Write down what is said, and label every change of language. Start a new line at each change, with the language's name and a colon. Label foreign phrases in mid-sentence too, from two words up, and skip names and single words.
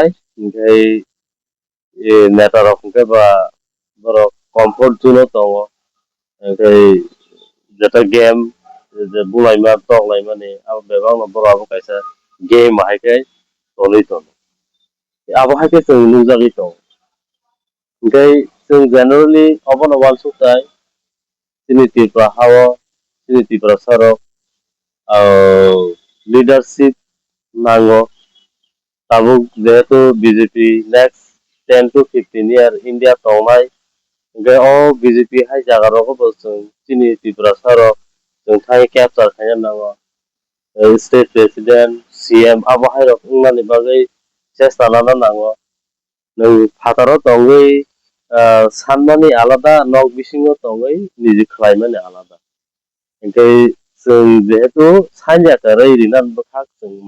Bodo: ओमफ्राय नेता रखैबा बर कम्फर्ट जोन दङ ओमफ्राय जेता गेम जे बुलायमा दंलाय माने आब बेबां बर आबो कायसा गेम हायखाय तलै दं आबहायखौ जों नुजागै दं ओमफ्राय जों जेनेरेलि अबन वाल सुथाय सिनि त्रिपुरा हावो सिनि त्रिपुरा सारो leadership नांगौ ताबो जेहेतु बीजेपी
English: next 10 to 15 year
Bodo: इंडिया तंनाय ओमफ्राय अ बीजेपी हाय जागा रखौ जों सिनि त्रिपुरा सारो जों थाय कैप्चार खायनो नांगौ
English: state president
Bodo: सीएम आबहाय रख उंनानि बागै चेष्टा लाना नांगौ नों फाताराव दङै सानमानि आलादा नक बिसिङाव दङै निजि खालायमानि आलादा ओमफ्राय जों जिहेतु सानजाखौ रैरिनानै बखाक जों मा